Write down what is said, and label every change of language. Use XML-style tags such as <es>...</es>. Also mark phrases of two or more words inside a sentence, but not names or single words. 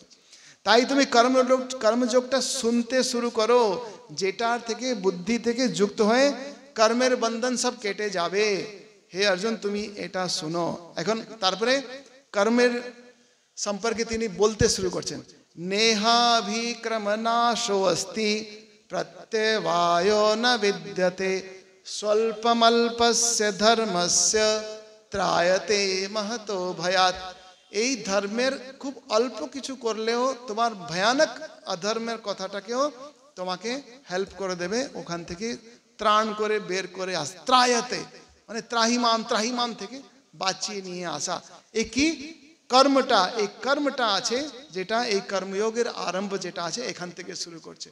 <bn>তাই তুমি কর্মযোগটা শুনতে শুরু করো, যেটার থেকে বুদ্ধি থেকে যুক্ত হয়ে কর্মের বন্ধন সব কেটে যাবে। হে অর্জুন তুমি এটা শুনো। এখন তারপরে কর্মের সম্পর্কে তিনি বলতে শুরু করছেন।</bn> <sa>নেহাভিক্রমনাশো অস্তি প্রত্যবায়ো ন বিদ্যতে স্বল্পমল্পস্য ধর্মস্য ত্রায়তে মহতো ভয়াৎ।</sa> <bn>এই ধর্মের খুব অল্প কিছু করলেও তোমার ভয়ানক অধর্মের কথাটাকেও তোমাকে হেল্প করে দেবে, ওখান থেকে ত্রাণ করে বের করে ত্রায়তে মানে ত্রাহিমাম থেকে বাঁচিয়ে নিয়ে আসা। এই কি কর্মটা, এই কর্মটা আছে যেটা এই কর্মযোগের আরম্ভ যেটা আছে এখান থেকে শুরু করছে।</bn>